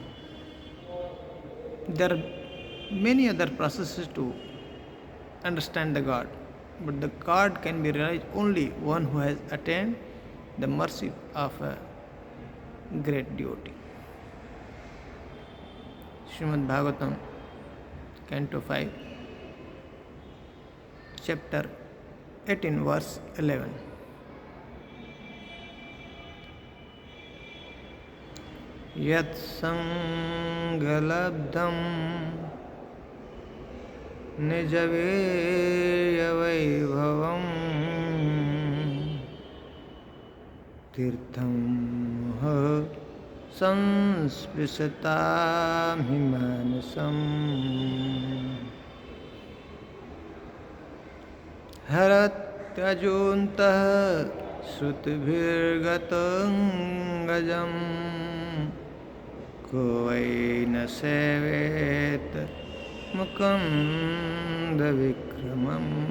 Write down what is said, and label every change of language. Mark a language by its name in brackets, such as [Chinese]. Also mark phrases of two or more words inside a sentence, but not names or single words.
[English] There are many other processes to understand the God, but the God can be realized only one who has attained the mercy of a great devotee. Srimad Bhagavatam, Canto 5, Chapter 18, Verse 11. [Sanskrit] यत् सङ्गलब्धं निजवीर्य वैभवं तीर्थं ह संस्पृशतां हिमानसं हरत्यजोऽन्तः श्रुतिभिर्गतं गजं कोवैन सेवेत मुकुन्द विक्रमम्.